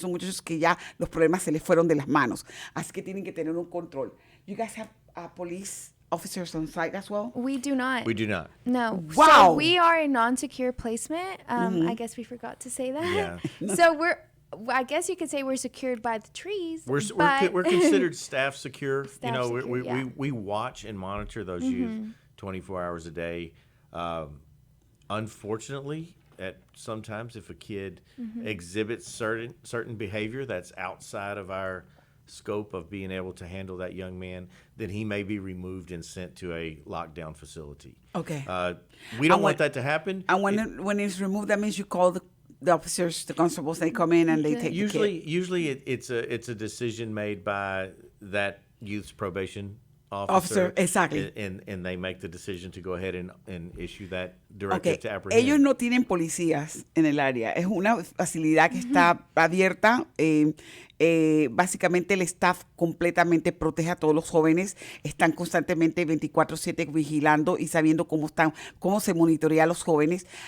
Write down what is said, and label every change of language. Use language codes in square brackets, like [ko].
[es] Son muchachos que ya los problemas se les fueron de las manos. Así que tienen que tener un control. [en] You guys have police officers on site as well? We do not. We do not. No. Wow. So we are a non-secure placement. I guess we forgot to say that. Yeah. So I guess you could say we're secured by the trees. We're considered staff secure. We watch and monitor those youth 24 hours a day. Unfortunately, at sometimes if a kid exhibits certain behavior that's outside of our scope of being able to handle that young man, then he may be removed and sent to a lockdown facility. Okay. We don't want that to happen. And when it's removed, that means you call the officers, the constables, they come in and they take the kid. Usually it's a decision made by that youth's probation officer. Exactly. And they make the decision to go ahead and issue that directive to apprehend. [es] Ellos no tienen policías en el área. Es una facilidad que está abierta. Básicamente el staff completamente protege a todos los jóvenes. Están constantemente 24/7 vigilando y sabiendo cómo se monitorea a los jóvenes.